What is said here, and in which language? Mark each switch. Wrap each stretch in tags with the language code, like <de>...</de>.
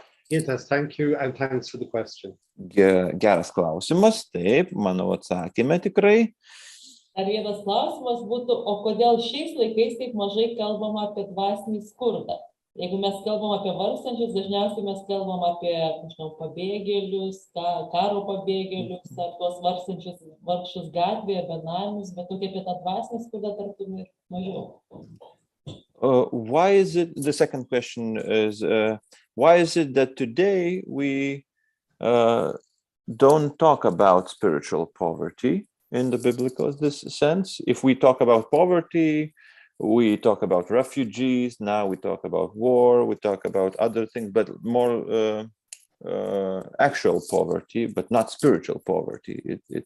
<en>Yes, thank you and thanks for the question.</en> <lt>Geras klausimas, taip, manau atsakėme tikrai. Dar vienas klausimas būtų, o kodėl šiais laikais taip mažai kalbama apie dvasinį skurdą? Jeigu mes kalbam apie vargstančius, dažniausiai mes kalbam apie, pabėgėlius, karo pabėgėlius, ar tuos vargšus gatvėje, benamius, bet tokia apie tą dvasinį skurdą tartum ir mažiau.</lt> <en>Why is it, the second question is, why is it that today we don't talk about spiritual poverty in the biblical sense? If we talk about poverty, we talk about refugees, now we talk about war, we talk about other things, but more actual poverty, but not spiritual poverty.</en>